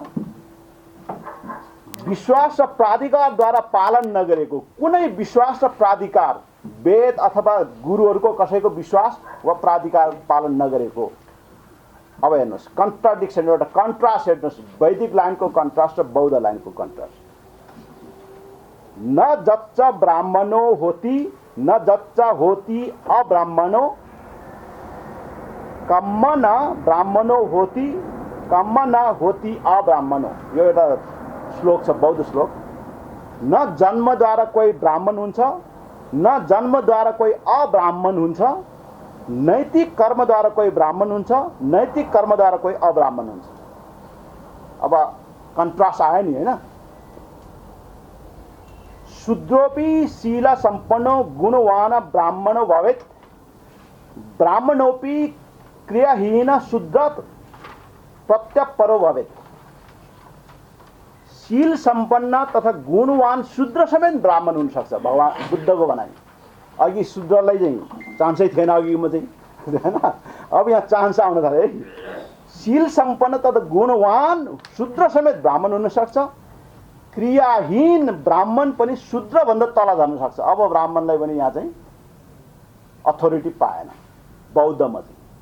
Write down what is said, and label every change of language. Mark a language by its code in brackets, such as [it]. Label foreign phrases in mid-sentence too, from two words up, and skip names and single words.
[ne] विश्वास र प्राधिकारद्वारा पालन नगरेको कुनै विश्वास र प्राधिकार, वेद अथवा गुरुहरूको कसैको विश्वास वा प्राधिकार पालन नगरेको अब हेर्नुहोस् कन्ट्राडिक्सन एउटा कन्ट्रास्ट हेर्नुहोस् वैदिक लाइनको कन्ट्रास्ट र बौद्ध लाइनको कन्ट्रास्ट [pi] न जच्च ब्राह्मणो होती न जच्च होती अब्राह्मणो कम्म न ब्राह्मणो होती कम्म न होती अब्राह्मणो [ne] यो एउटा श्लोक छ बौद्ध श्लोक न जन्मद्वारा कोही ब्राह्मण हुन्छ न जन्मद्वारा कोही अब्राह्मण हुन्छ नैतिक कर्मद्वारा कोही ब्राह्मण हुन्छ नैतिक कर्मद्वारा कोही अब्राह्मण हुन्छ अब कन्ट्रास्ट आयो नि हैन [sa] शूद्रोपि शील सम्पन्नो गुणवान ब्राह्मणो भवेत् ब्राह्मणोपि क्रियाहीन शूद्र प्रत्यपरो भवेत् [ne] शील सम्पन्न तथा गुणवान शूद्र समेत ब्राह्मण हुन सक्छ भगवान बुद्धको भनाइ अघि शूद्रलाई चाहिँ चान्सै थिएन अघिमा चाहिँ हैन अब यहाँ चान्स आउन थाल्यो है शील सम्पन्न तथा गुणवान शूद्र समेत ब्राह्मण हुन सक्छ क्रियाहीन ब्राह्मण पनि शूद्र भन्दा तल झर्न सक्छ अब ब्राह्मणलाई पनि यहाँ चाहिँ अथोरिटी पाएन बौद्धमा चाहिँ